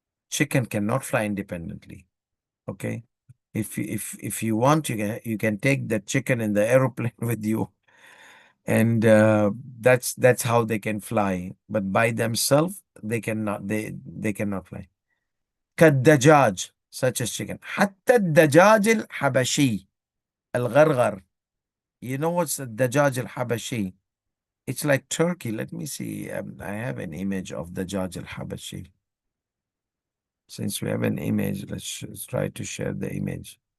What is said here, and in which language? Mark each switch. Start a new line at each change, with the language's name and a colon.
English: Chicken cannot fly independently. Okay. If you want, you can take the chicken in the aeroplane with you, and that's how they can fly. But by themselves, they cannot fly.
Arabic: كالدجاج,
English: such as chicken.
Arabic: حتى الدجاج الحبشي الغرغر.
English: You know what's the dajaj al-Habashi? It's like turkey. Let me see. I have an image of dajaj al-Habashi. Since we have an image, let's try to share the image.